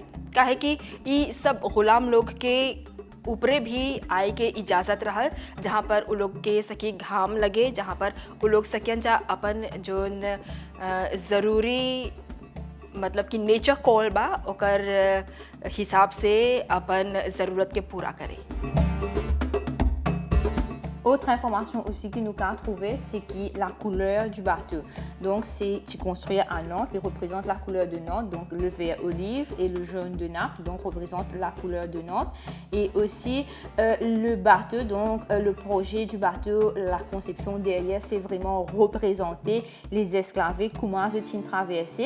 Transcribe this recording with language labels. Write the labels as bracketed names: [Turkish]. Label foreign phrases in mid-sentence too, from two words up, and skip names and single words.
[Bhojpuri] काहे कि ई सब गुलाम लोग के ऊपरे भी आए के इजाज़त रहल, जहाँ पर उ लोग के सकी घाम लगे, जहाँ पर उ लोग सकियन जा अपन जोन ज़रूरी मतलब कि [English] nature call [Bhojpuri] बा ओकर हिसाब से अपन ज़रूरत के पूरा करे। [French] Autre information aussi qui nous a trouvé, c'est que la couleur du bateau. Donc, c'est construit à Nantes, il représente la couleur de Nantes, donc le vert olive et le jaune de Naples, donc représente la couleur de Nantes. Et aussi le bateau, donc le projet du bateau, la conception derrière, c'est vraiment représenter les esclavés, comment ils ont traversé.